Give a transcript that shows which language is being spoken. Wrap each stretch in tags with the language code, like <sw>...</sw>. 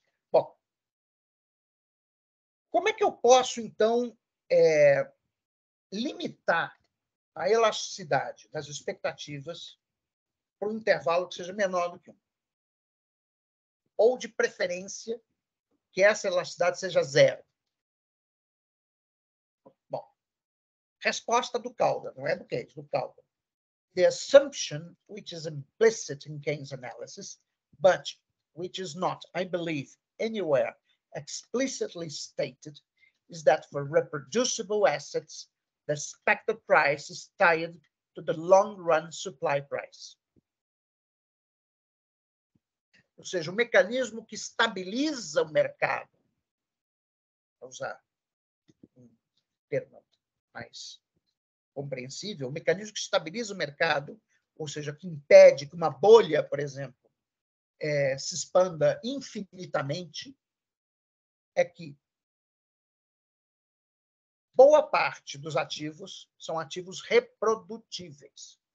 <pt>Bom, como é que eu posso, então, limitar a elasticidade das expectativas para um intervalo que seja menor do que 1? Ou, de preferência, que essa elasticidade seja 0? Bom, resposta do Calder, não é do Keynes, do Calder.</pt> <en>The assumption, which is implicit in Keynes' analysis, but which is not, I believe, anywhere explicitly stated, is that for reproducible assets, the expected price is tied to the long-run supply price.</en> <pt>Ou seja, o mecanismo que estabiliza o mercado, para usar um termo mais compreensível, o mecanismo que estabiliza o mercado, ou seja, que impede que uma bolha, por exemplo, se expanda infinitamente, é que boa parte dos ativos são ativos reprodutíveis.</pt>